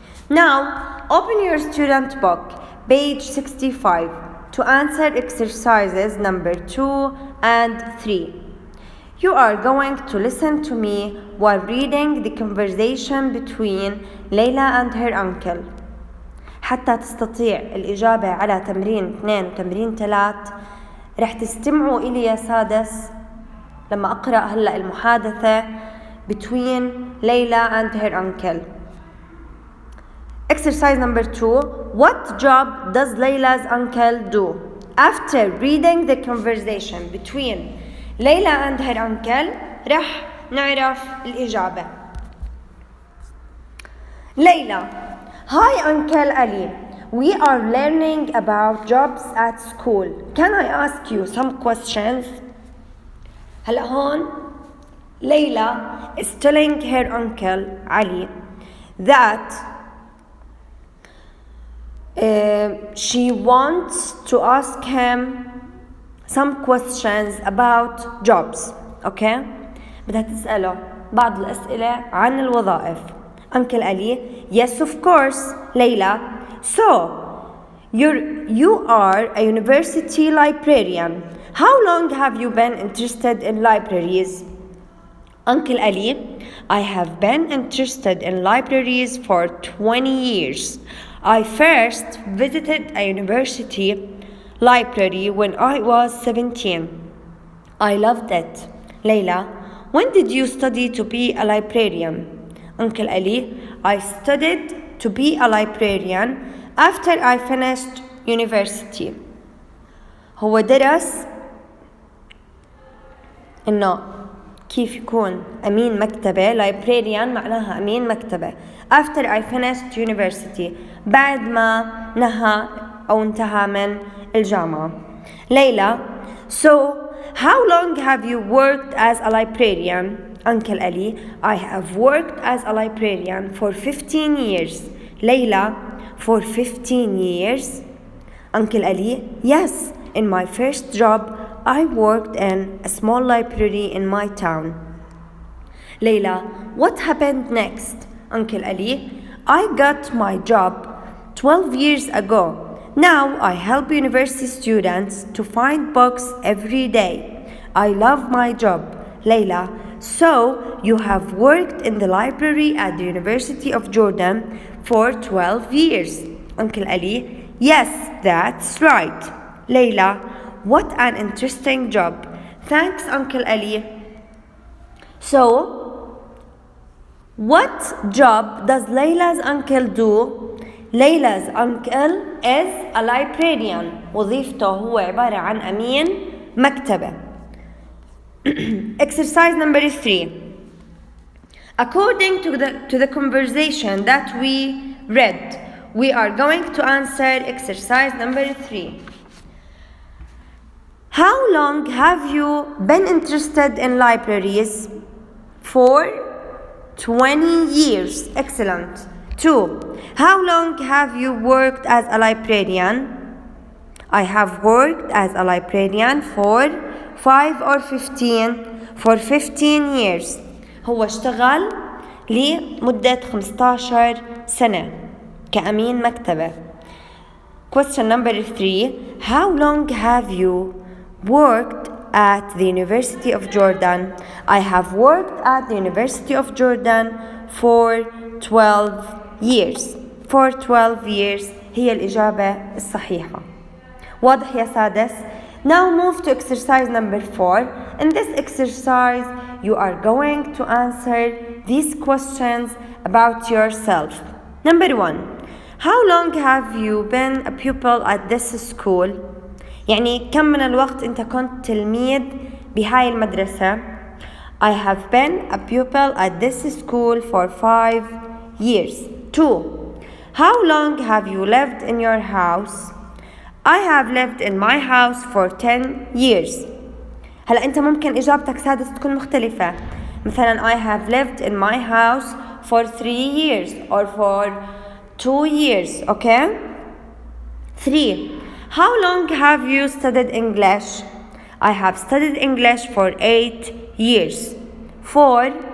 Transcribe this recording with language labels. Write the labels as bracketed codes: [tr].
[en] Now, open your student book, page 65, to answer exercises number 2 and 3. You are going to listen to me while reading the conversation between Layla and her uncle. [ar] حتى تستطيع الإجابة على تمرين 2 وتمرين 3 رح تستمعوا إلي يا سادس لما أقرأ هلأ المحادثة [en] between Layla and her uncle. Exercise number 2. What job does Layla's uncle do? After reading the conversation between Layla and her uncle [ar] رح نعرف الإجابة. [en] Layla. Hi Uncle Ali. We are learning about jobs at school. Can I ask you some questions? [ar] هلا هون [en] Layla is telling her uncle Ali that she wants to ask him some questions about jobs. Okay? [ar] بدها تسأله بعض الأسئلة عن الوظائف. [en] Uncle Ali, yes of course, Layla. So, you are a university librarian. How long have you been interested in libraries? Uncle Ali, I have been interested in libraries for 20 years. I first visited a university library when I was 17. I loved it. Layla, when did you study to be a librarian? Uncle Ali, I studied to be a librarian after I finished university. [ar] هو درس إنه كيف يكون أمين مكتبة. librarian معناها أمين مكتبة. [en] after I finished university [ar] بعد ما نهى أو انتهى من الجامعة. [en] Layla, so how long have you worked as a librarian? Uncle Ali, I have worked as a librarian for 15 years. Layla, for 15 years? Uncle Ali, yes, in my first job, I worked in a small library in my town. Layla, what happened next? Uncle Ali, I got my job 12 years ago. Now I help university students to find books every day. I love my job. Layla, so you have worked in the library at the University of Jordan for 12 years. Uncle Ali, yes, that's right. Layla, what an interesting job. Thanks, Uncle Ali. So, what job does Layla's uncle do? Layla's uncle is a librarian. [ar] وظيفته هو عبارة عن أمين مكتبة. [en] Exercise number 3. According to the conversation that we read, we are going to answer exercise number 3. How long have you been interested in libraries? For 20 years. Excellent. 2. How long have you worked as a librarian? I have worked as a librarian for 5 or 15 for 15 years. [ar] هو اشتغل لمدة 15 سنة كأمين مكتبة. [en] Question number 3. How long have you worked at the University of Jordan? I have worked at the University of Jordan for 12 years. For 12 years [ar] هي الإجابة الصحيحة. واضح يا سادس؟ [en] Now move to exercise number 4. In this exercise, you are going to answer these questions about yourself. Number 1. How long have you been a pupil at this school? [ar] يعني كم من الوقت أنت كنت تلميذ بهاي المدرسة؟ [en] I have been a pupil at this school for 5 years. 2. How long have you lived in your house? I have lived in my house for 10 years. [ar] هلا أنت ممكن إجابتك سادس تكون مختلفة. [en] مثلا I have lived in my house for 3 years or for 2 years. Okay? 3. How long have you studied English? I have studied English for 8 years. 4.